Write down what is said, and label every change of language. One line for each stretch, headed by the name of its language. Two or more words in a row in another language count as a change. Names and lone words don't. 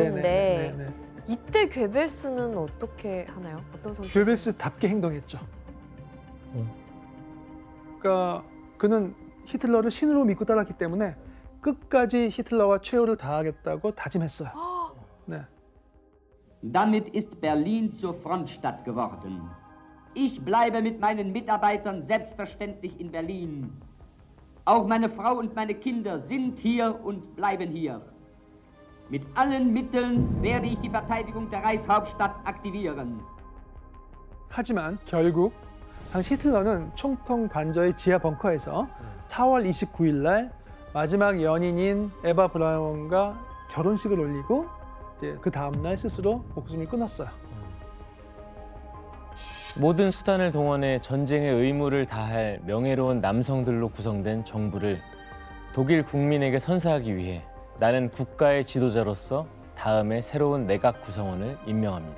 Korean: 네네. 이때 괴벨스는 어떻게 하나요? 어떤 선택? 괴벨스답게 행동했죠. 그러니까 그는 히틀러를 신으로 믿고 따랐기 때문에 끝까지 히틀러와 최후를 다하겠다고 다짐했어요. 네.
German: Damit ist Berlin zur Frontstadt geworden. Ich bleibe mit meinen Mitarbeitern selbstverständlich in Berlin. Auch meine Frau und meine Kinder sind hier und bleiben hier. Mit allen Mitteln werde ich die Verteidigung der Reichshauptstadt aktivieren.
Korean: 하지만 결국 당시 히틀러는 총통 관저의 지하 벙커에서 4월 29일 날 마지막 연인인 에바 브라운과 결혼식을 올리고 이제 그 다음 날 스스로 목숨을 끊었어요. 모든 수단을 동원해 전쟁의 의무를 다할 명예로운 남성들로 구성된 정부를 독일 국민에게 선사하기 위해 나는 국가의 지도자로서 다음에 새로운 내각 구성원을 임명합니다.